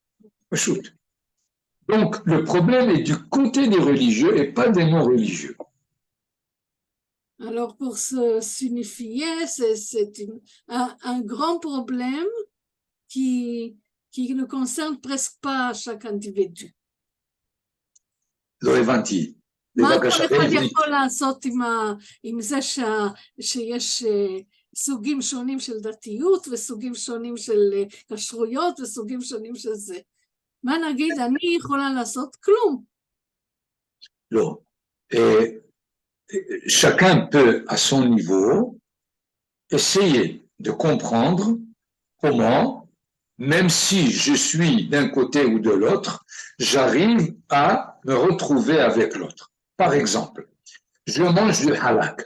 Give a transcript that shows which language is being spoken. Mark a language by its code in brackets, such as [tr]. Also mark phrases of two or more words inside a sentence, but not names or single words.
[fr] Donc, le problème est du côté des religieux et pas des non-religieux. Alors, pour s'unifier, c'est un grand problème qui ne concerne presque pas chaque individu. [he] לא הבנתי. מה כל אחד יכול לעשות עם זה שיש סוגים שונים של דתיות וסוגים שונים של כשרויות וסוגים שונים של זה? מה נגיד, אני יכולה לעשות כלום. לא. [fr] Chacun peut, à son niveau, essayer de comprendre comment même si je suis d'un côté ou de l'autre, j'arrive à me retrouver avec l'autre. Par exemple, je mange du halak.